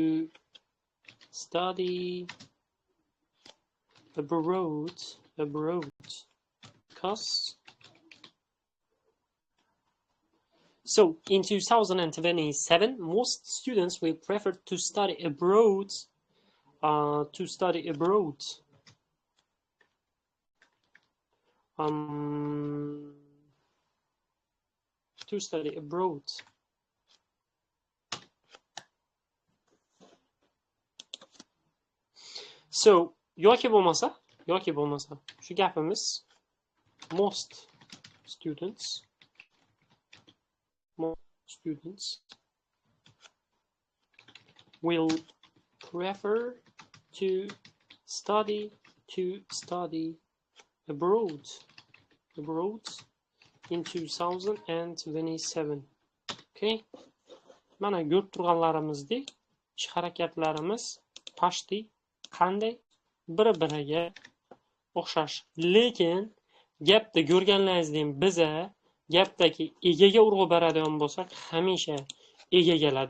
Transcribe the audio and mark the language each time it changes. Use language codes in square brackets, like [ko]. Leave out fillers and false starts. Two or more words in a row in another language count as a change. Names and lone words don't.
[en] study abroad because so in 2027 most students will prefer to study abroad to study abroad [uz] so yoki bo'lmasa shu gapimiz [en] most students will prefer to study abroad in 2027. Okay? [uz] Mana ko'rib turganlarimizdek ish harakatlarimiz pashti qanday bir-biriga o'xshash. Lekin gapda ko'rganlaringizdek biza gapdagi egaga urg'u beradigan bo'lsak, hamisha ega keladi.